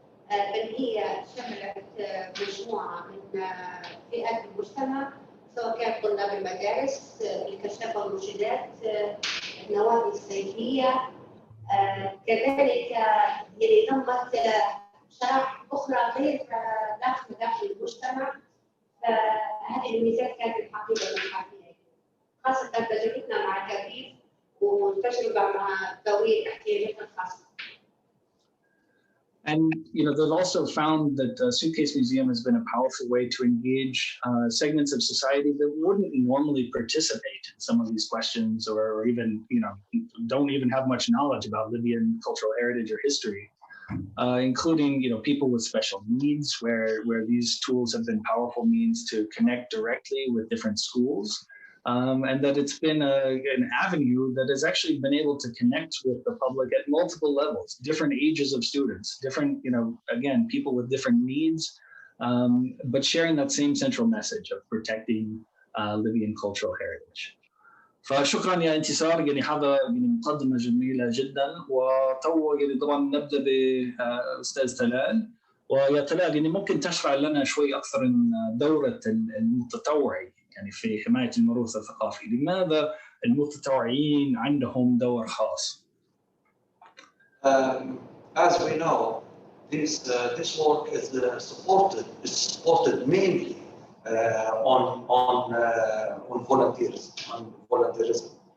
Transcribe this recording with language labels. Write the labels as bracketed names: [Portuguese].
[Arabic] بل هي شملت مجموعة من فئات المجتمع، سواء كان طلاب المدارس، الكشافة والمرشدات، النوادي الصيفية، كذلك يعني ضمت شرائح أخرى غير داخل المجتمع. هذه الميزات كانت الحقيبة المتحفية، خاصة تجربتنا مع كفيف والتجربة مع ذوي الاحتياجات الخاصة. [English] And you know, they've also found that Suitcase Museum has been a powerful way to engage segments of society that wouldn't normally participate in some of these questions, or even, you know, don't even have much knowledge about Libyan cultural heritage or history, including, you know, people with special needs, where these tools have been powerful means to connect directly with different schools. And that it's been an avenue that has actually been able to connect with the public at multiple levels, different ages of students, different, you know, again, people with different needs, but sharing that same central message of protecting Libyan cultural heritage. [Arabic] فشكرا يا انتصار، يعني هذا يعني مقدمة جميلة جدا. وتو يعني طبعا نبدأ بأستاذ طلال. ويا طلال يعني ممكن تشرح لنا شوي أكثر عن دورة المتطوعي يعني في حماية الموروث الثقافي. لماذا المتطوعين عندهم دور خاص؟ [English] As we know, this work is supported mainly on volunteerism.